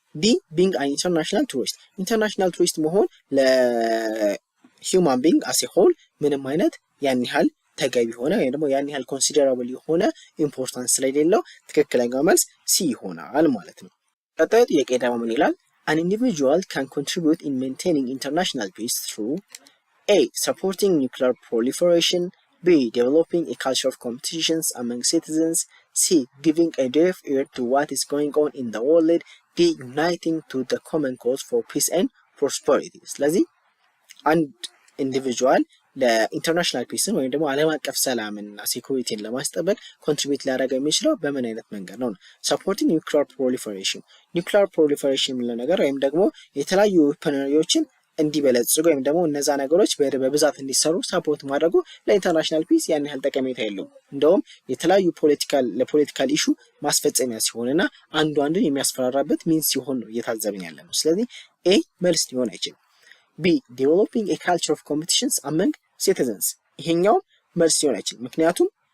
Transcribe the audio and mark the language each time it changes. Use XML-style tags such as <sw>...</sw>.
<am>ዲ</am> <en>being an international tourist</en> <am>መሆን ለሂውማን ቢንግ</am> <en>as a whole</en> <am>ምንም አይነት ያን ያህል ተገቢ ሆነ ወይም ደግሞ ያን ያህል ኮንሲደራብል የሆነ ኢምፖርታንስ ስለሌለው ትክክለኛው መልስ ሲ ይሆናል ማለት ነው። ቀጣዩ ጥያቄ ደግሞ ምን ይላል?</am> <en>An individual can contribute in maintaining international peace through A. Supporting nuclear proliferation, B. Developing a culture of competitions among citizens, C. Giving a deaf ear to what is going on in the world, D. Uniting to the common cause for peace and prosperity.</en> <am>ስለዚህ አንድ ኢንዲቪጁዋል ለኢንተርናሽናል ፒስን ወይም ደግሞ ዓለም አቀፍ ሰላምና ሴኩሪቲን ለማስጠበቅ ኮንትሪቢዩት ሊያደርግ የሚችለው በምን አይነት መንገድ ነው? ሰፖርቲንግ ኒውክሊየር ፕሮሊፈሬሽን የሚለው ነገር ወይም ደግሞ የተለያዩ ዌፐነሪዎችን እንዲበለጽጉ ወይም ደግሞ እነዛ ነገሮች በብዛት እንዲሰሩ ሰፖርት ማድረጉ ለኢንተርናሽናል ፒስ ያን ያህል ጠቀሜታ የለውም። እንደውም የተለያዩ ለፖለቲካል ኢሹ ማስፈጸሚያ ሲሆንና አንዱ አንዱን የሚያስፈራራበት ሚንስ ሲሆን ነው እየታዘብን ያለ ነው። ስለዚህ ኤ መልስ ሊሆን አይችልም። ቢ</am> <en>developing a culture of competitions among citizens</en> <am>ይሄኛው መልስ ሊሆን አይችልም። ምክንያቱም</am>